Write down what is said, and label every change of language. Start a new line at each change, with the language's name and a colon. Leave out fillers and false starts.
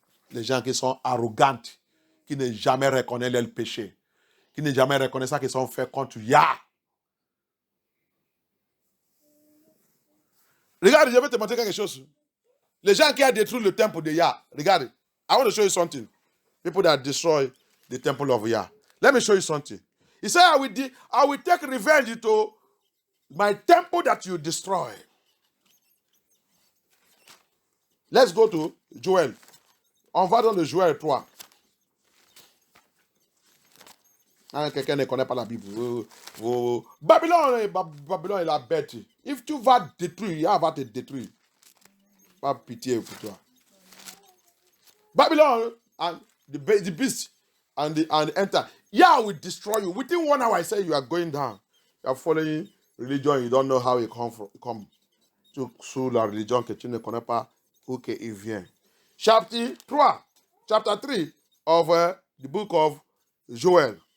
French: Les gens qui sont arrogants. Qui ne jamais reconnaissent leur péché. Qui ne jamais reconnaissent ça qu'ils ont fait contre Yah. Regarde, je vais te montrer quelque chose. Les gens qui ont détruit le temple de Yah. Regarde.
English: I want to show you something. People that destroy the temple of Yah. Let me show you something. He said, I will take revenge to my temple that you destroy. Let's go to Joël.
French: On va dans le Joël 3. Quelqu'un ne connaît pas la Bible. Babylone est la bête. If tu vas détruire, il va te détruire. Pas pitié pour toi.
English: Babylon and the beast and enter. Yeah, will destroy you. Within 1 hour, I say you are going down. You are following religion, you don't know how it come.
French: Sous la religion que tu ne connais pas où il vient.
English: Chapter 3 of the book of Joel.